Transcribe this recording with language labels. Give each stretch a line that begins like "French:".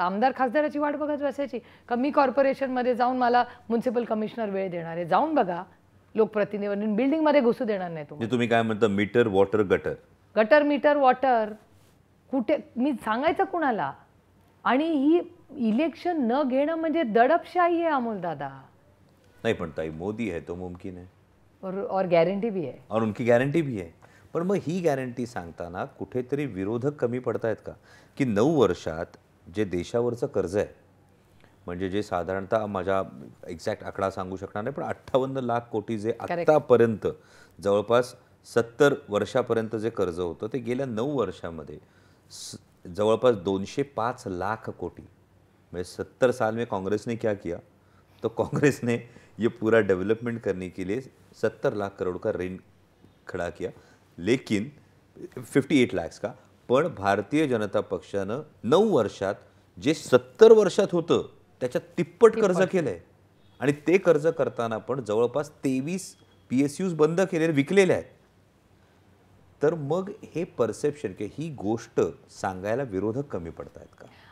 Marathi: आमदार खासदाराची वाट बघत बसायची का? मी कॉर्पोरेशनमध्ये जाऊन मला म्युन्सिपल कमिशनर वेळ देणार आहे? जाऊन बघा. लोकप्रतिनिधींनी बिल्डिंगमध्ये घुसू देणार नाही तुम्ही काय म्हणता? Metre water gutter, gutter metre water कुठे? मी सांगायचं कुणाला? आणि ही इलेक्शन न घेणं म्हणजे दडपशाही आहे अमोलदादा.
Hindi: नहीं
Marathi: पण ताई
Hindi: मोदी है तो मुमकिन है और गारंटी भी है और उनकी गारंटी भी है.
Marathi: पण मग ही गॅरंटी सांगताना कुठेतरी विरोधक कमी पडतायत का? की 9 वर्षात जे देशावरचं कर्ज आहे, म्हणजे जे साधारणतः माझ्या एक्झॅक्ट आकडा सांगू शकणार नाही, पण 58 लाख कोटी जे आत्तापर्यंत जवळपास 70 वर्षापर्यंत जे कर्ज होतं ते गेल्या 9 वर्षामध्ये जवळपास 205 लाख कोटी.
Hindi: म्हणजे 70 साल में कांग्रेस ने क्या किया? तो कांग्रेस ने ये पूरा डेवलपमेंट करने के लिए 70 लाख करोड़ का ऋण खड़ा किया, लेकिन 58 लाख का.
Marathi: पण भारतीय जनता पक्षानं 9 वर्षात जे 70 वर्षात होतं त्याच्या तिप्पट कर्ज केलंय. आणि ते कर्ज करताना पण जवळपास 23 PSUs बंद केलेले, विकलेले आहेत. तर मग हे परसेप्शन की ही गोष्ट सांगायला विरोधक कमी पडतायत का?